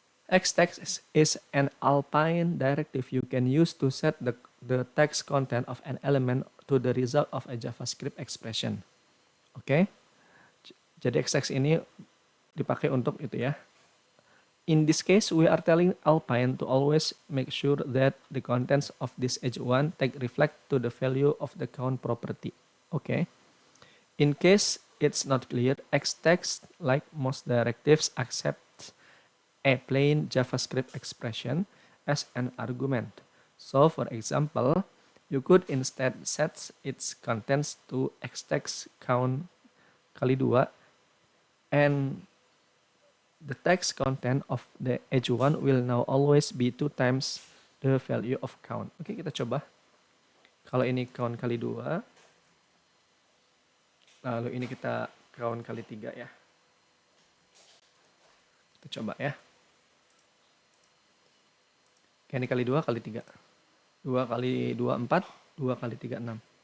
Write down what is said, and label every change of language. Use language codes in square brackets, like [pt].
[en] Xtext is an Alpine directive you can use to set the text content of an element to the result of a JavaScript expression. Oke. [id] Jadi xtext ini dipakai untuk itu ya. [en] In this case, we are telling Alpine to always make sure that the contents of this H1 tag reflect to the value of the count property. Okay. In case it's not clear, xtext, like most directives, accepts a plain JavaScript expression as an argument. So, for example, you could instead set its contents to xtext count [id] kali 2 [en] and the text content of the H1 will now always be 2 times the value of count. [id] Oke, kita coba. Kalau ini count kali 2, lalu ini kita count kali 3 ya. Kita coba ya. Oke, ini kali 2 kali 3. 2 kali 2, 4. 2 kali 3, 6.